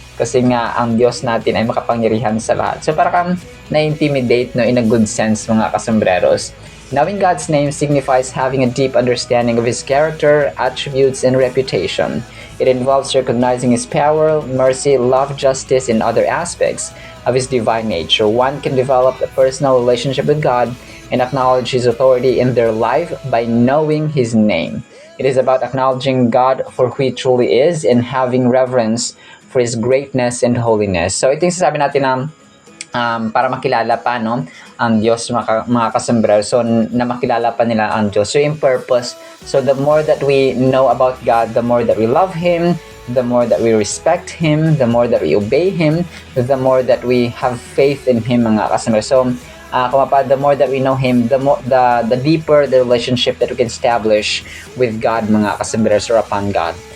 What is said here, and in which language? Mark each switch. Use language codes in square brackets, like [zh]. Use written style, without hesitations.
[tl] Kasi nga, ang Diyos natin ay makapangyarihan sa lahat. So, parang na-intimidate, no, [en] in a good sense [tl] mga kasambreros. [en] Knowing God's name signifies having a deep understanding of His character, attributes, and reputation. It involves recognizing His power, mercy, love, justice, and other aspects of His divine nature. One can develop a personal relationship with God and acknowledge His authority in their life by knowing His name. It is about acknowledging God for who He truly is and having reverence for His greatness and holiness. [tl] So ito yung sasabi natin na para makilala pa, no, ang Diyos mga kasambrer. So, na makilala pa nila ang Diyos. So, yung purpose. [en] So, the more that we know about God, the more that we love Him, the more that we respect Him, the more that we obey Him, the more that we have faith in Him, [tl] mga kasambrer. [en] So, the more that we know Him, the deeper the relationship that we can establish with God, [tl] mga kasambrer, [en] or upon God.